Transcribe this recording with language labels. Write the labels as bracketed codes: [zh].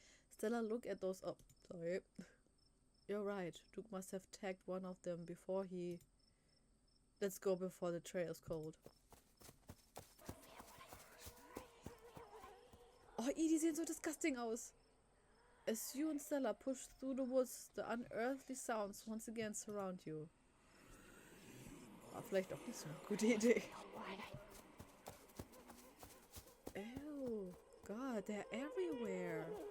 [en] Stella, look at those. Oh, sorry. You're right. Duke must have tagged one of them before he... Let's go before the trail is cold. [de] Oh, die sehen so disgusting aus. [en] As you and Stella push through the woods, the unearthly sounds once again surround you. [de] War vielleicht auch nicht so eine gute Idee. [en] Ew, God, they're everywhere.